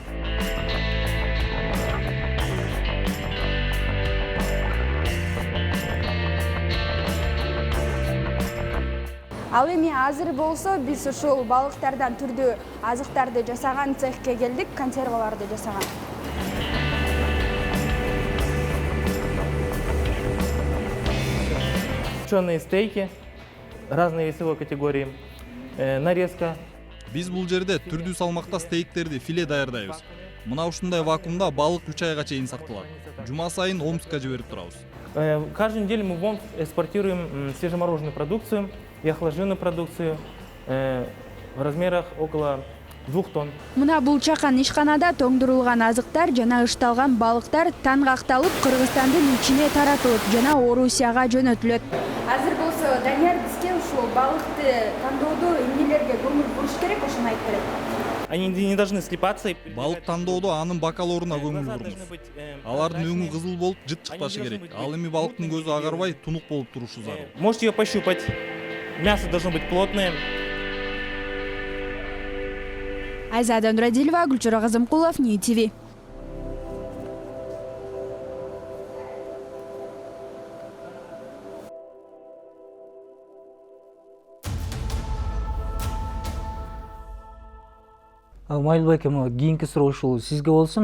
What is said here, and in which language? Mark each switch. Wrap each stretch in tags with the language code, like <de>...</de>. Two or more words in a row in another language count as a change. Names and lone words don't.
<ky>Ал эми азыр болсо биз ушул балыктардан түрдүү азыктарды жасаган цехке келдик, консерваларды жасаган.</ky> <ru>Копченые стейки разной весовой категории, нарезка.</ru> <ky>Биз бул жерде түрдүү салмакта стейктерди филе даярдайбыз. Мына ушундай вакуумда балык 3 айга чейин сакталат. Жума сайын Омскка жиберип турабыз.</ky> <ru>Каждую неделю мы в Омск экспортируем свежемороженую продукцию и охлажденную продукцию в размерах около 2 тонн.</ru> <ky>Мына бул чакан ишканада тоңдурулган азыктар жана ышталган балыктар тангакталып Кыргызстандын ичине таратылып жана Орусияга жөнөтүлөт. Азыр болсо Данияр бизге ушул балыкты тандоодо эмнелерге көңүл буруш керек, ошону айтып берет.</ky> <ru>Они не должны слипаться.</ru> <ky>Балык тандоодо анын бакалоруна көңүл буруңуз. Алардын өңү кызыл болуп, жыт чыкпашы керек. Ал эми балыктын көзү агарбай, тунук болуп турушу зарыл.</ky> <ru>Можете ее пощупать. Мясо должно быть плотное.</ru> <ky>Айзада Нурадилова, Гүлчара Казымкулов, New TV. Майылбек эми кийинки суроо ушул сизге болсун.</ky>